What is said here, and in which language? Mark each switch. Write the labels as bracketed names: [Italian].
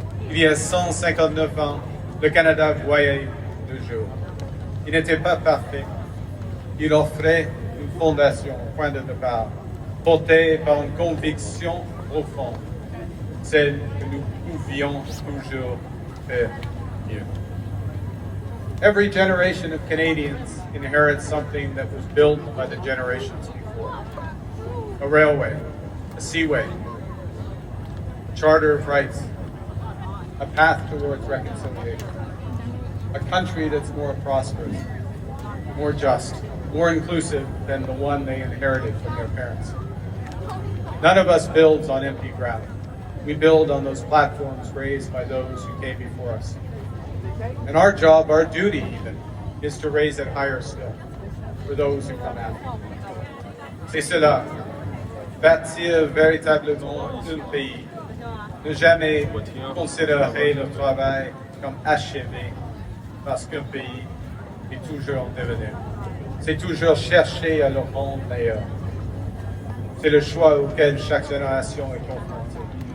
[French] Il y a 159 ans, le Canada voyait le jour. Il n'était pas parfait. Il offrait une fondation, un point de départ, porté par une conviction profonde, celle que nous pouvions toujours faire mieux. [English] Every generation of Canadians inherits something that was built by the generations before. A railway, a seaway, a charter of rights, a path towards reconciliation, a country that's more prosperous, more just, more inclusive than the one they inherited from their parents. None of us builds on empty ground. We build on those platforms raised by those who came before us. And our job, our duty even, is to raise it higher still for those who come after. [French] C'est cela, bâtir véritablement un pays, ne jamais considérer le travail comme achevé parce qu'un pays est toujours en devenir. C'est toujours chercher à le rendre meilleur. C'est le choix auquel chaque génération est confrontée.